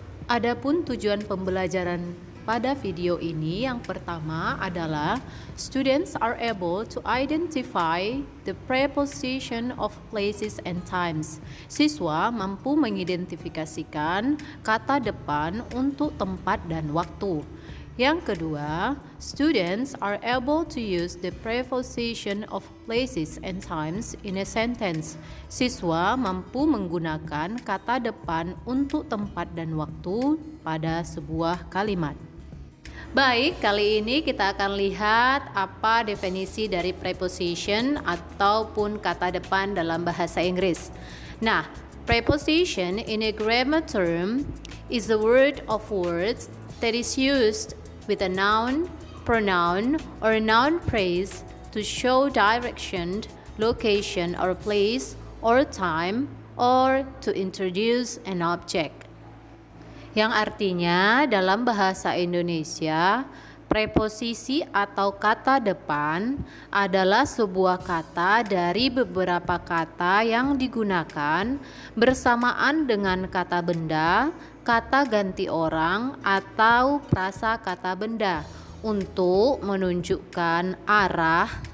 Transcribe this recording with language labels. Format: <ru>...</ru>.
<id>Adapun tujuan pembelajaran pada video ini yang pertama adalah</id> <en>students are able to identify the preposition of places and times.</en> <id>Siswa mampu mengidentifikasikan kata depan untuk tempat dan waktu. Yang kedua,</id> <en>students are able to use the preposition of places and times in a sentence.</en> <id>Siswa mampu menggunakan kata depan untuk tempat dan waktu pada sebuah kalimat. Baik, kali ini kita akan lihat apa definisi dari preposition ataupun kata depan dalam bahasa Inggris.</id> <en>Nah, preposition in a grammar term is a word of words that is used with a noun, pronoun, or a noun phrase to show direction, location, or place, or time, or to introduce an object.</en> <id>Yang artinya dalam bahasa Indonesia, preposisi atau kata depan adalah sebuah kata dari beberapa kata yang digunakan bersamaan dengan kata benda, kata ganti orang, atau prasakata benda untuk menunjukkan arah,</id>